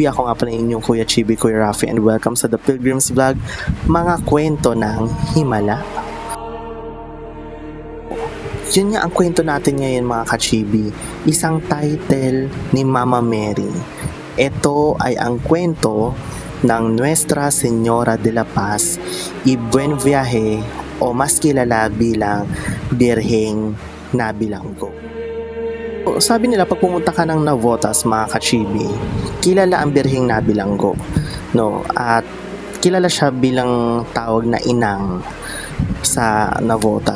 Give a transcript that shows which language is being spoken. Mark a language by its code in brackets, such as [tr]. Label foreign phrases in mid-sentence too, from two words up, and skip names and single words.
[tl] Ako nga pala inyong Kuya Chibi, Kuya Rafi, and welcome sa The Pilgrims Vlog, mga kwento ng Himala. Yun nga ang kwento natin ngayon mga ka-chibi, isang title ni Mama Mary. Ito ay ang kwento ng Nuestra Señora de la Paz y Buen Viaje o mas kilala bilang Birheng Nabilanggo. Sabi nila pag pumunta ka ng Navotas mga ka-chibi, kilala ang Birheng Nabilanggo, no? At kilala siya bilang tawag na inang sa Navotas.